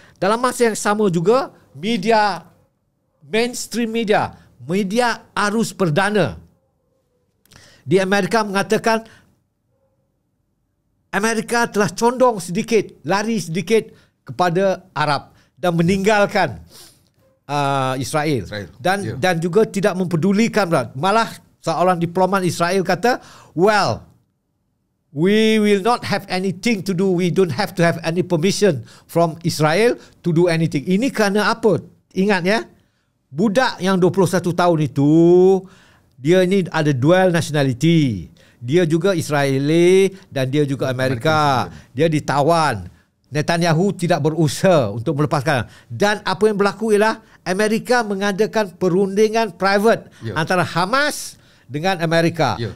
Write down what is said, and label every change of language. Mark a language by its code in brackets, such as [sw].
[ms] Dalam masa yang sama juga, media, mainstream media arus perdana di Amerika mengatakan Amerika telah condong sedikit, lari sedikit kepada Arab dan meninggalkan Israel. Dan juga tidak mempedulikan. Malah seorang diplomat Israel kata, [en] well, we will not have anything to do, we don't have to have any permission from Israel to do anything. [ms] Ini kerana apa? Ingat ya, budak yang 21 tahun itu, dia ini ada dual nationality. Dia juga Israeli dan dia juga Amerika. Dia ditawan. Netanyahu tidak berusaha untuk melepaskan. Dan apa yang berlaku ialah Amerika mengadakan perundingan private antara Hamas dengan Amerika.